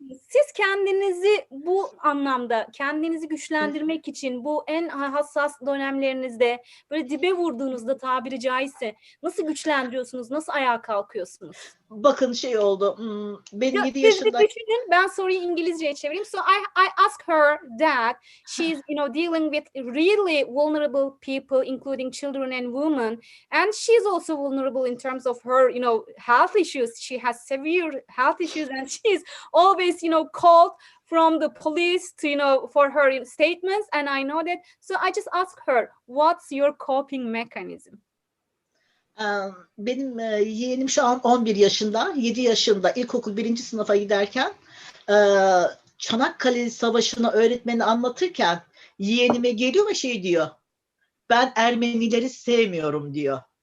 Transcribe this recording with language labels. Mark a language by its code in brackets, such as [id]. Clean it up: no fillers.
[tr] Siz kendinizi bu anlamda, kendinizi güçlendirmek için bu en hassas dönemlerinizde böyle dibe vurduğunuzda tabiri caizse nasıl güçlendiriyorsunuz, nasıl ayağa kalkıyorsunuz? Bakın şey oldu, benim 7 yaşında... Düşünün, ben soruyu İngilizceye çevireyim. [en] So I ask her that she's dealing with really vulnerable people, including children and women, and she's also vulnerable in terms of her health issues. She has severe health issues, and she's always called from the police to for her statements, and I know that. So I just ask her, what's your coping mechanism? [tr] Benim yeğenim şu an 11 yaşında, 7 yaşında ilkokul 1. sınıfa giderken Çanakkale Savaşı'nı öğretmeni anlatırken yeğenime geliyor ve şey diyor, ben Ermenileri sevmiyorum diyor.